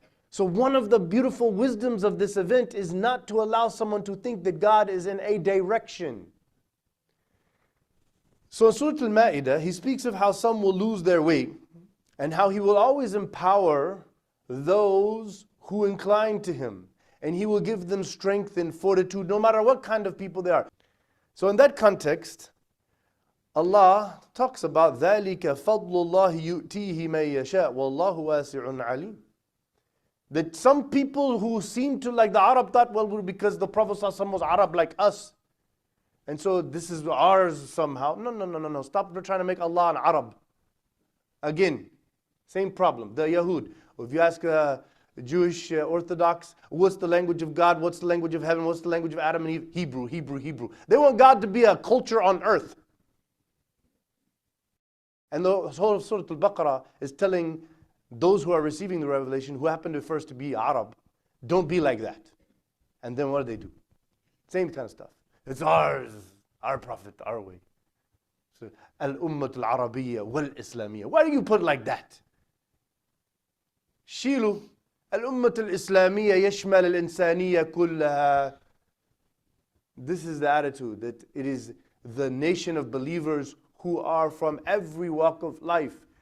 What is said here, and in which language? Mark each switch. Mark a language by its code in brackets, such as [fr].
[en] So one of the beautiful wisdoms of this event is not to allow someone to think that God is in a direction. So in Surah Al-Ma'idah, He speaks of how some will lose their way and how He will always empower those who incline to Him. and He will give them strength and fortitude no matter what kind of people they are. So in that context, Allah talks about [ar] ذَلِكَ فَضْلُ اللَّهِ يُؤْتِيهِ مَن يَشَاءُ وَاللَّهُ وَاسِعٌ عَلِيمٌ. [en] That some people who seem to, like the Arab thought, well, because the Prophet ﷺ was Arab like us, and so this is ours somehow. No. Stop trying to make Allah an Arab. Again, same problem. The Yahud. If you ask a Jewish Orthodox, what's the language of God? What's the language of heaven? What's the language of Adam and Eve? Hebrew. They want God to be a culture on earth. And the whole of Surah Al-Baqarah is telling those who are receiving the revelation, who happen to first to be Arab, don't be like that. And then what do? Same kind of stuff. It's ours, our prophet, our way. So, [ar] al-ummat al-arabiyya wal-islamiyya. [en] Why do you put it like that? [ar] شيلوا الأمة الإسلامية يشمل الإنسانية كلها. [en] This is the attitude, that it is the nation of believers who are from every walk of life.